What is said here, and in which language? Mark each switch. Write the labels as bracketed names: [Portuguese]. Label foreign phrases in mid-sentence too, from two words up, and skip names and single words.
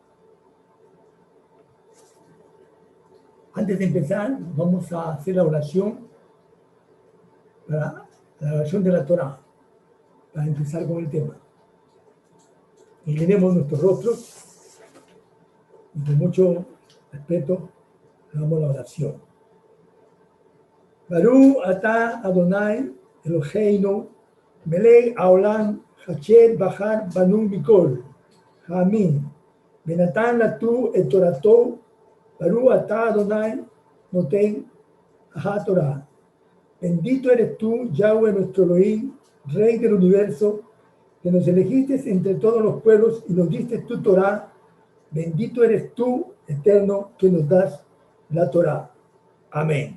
[Spanish] Antes de empezar, vamos a hacer la oración, la oración de la Torá, para empezar con el tema. Inclinemos nuestros rostros y con mucho respeto hagamos la oración. [Hebrew] ברוך אתה אדני אלהינו מלך העולם אשר בחר בנו מכל העמים ונתן לנו את תורתו ברוך אתה אדני נותן התורה. [Spanish] Bendito eres tú, Yahweh, nuestro Elohim, Rey del universo, que nos elegiste entre todos los pueblos y nos diste tu Torah. Bendito eres tú, Eterno, que nos das la Torah. Amén.